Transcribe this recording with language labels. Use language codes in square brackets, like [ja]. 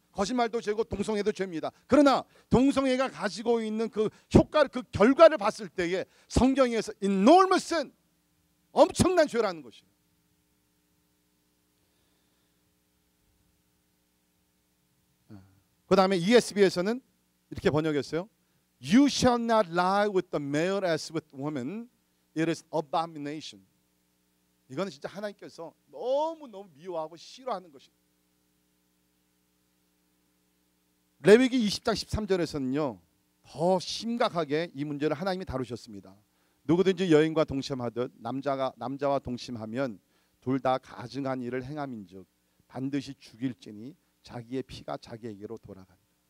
[ko] 거짓말도 죄고 동성애도 죄입니다. 그러나 동성애가 가지고 있는 그 효과를 그 결과를 봤을 때에 성경에서 [en] enormous sin, [ko] 엄청난 죄라는 것이에요. 그 다음에 ESV에서는 이렇게 번역했어요. [en] You shall not lie with the male as with woman. It is abomination. [ko] 이거는 진짜 하나님께서 너무너무 미워하고 싫어하는 것입니다. 레위기 20장 13절에서는요. 더 심각하게 이 문제를 하나님이 다루셨습니다. 누구든지 여인과 동침하듯 남자와 동침하면 둘 다 가증한 일을 행함인즉 반드시 죽일지니 자기의 피가 자기에게로 돌아간다.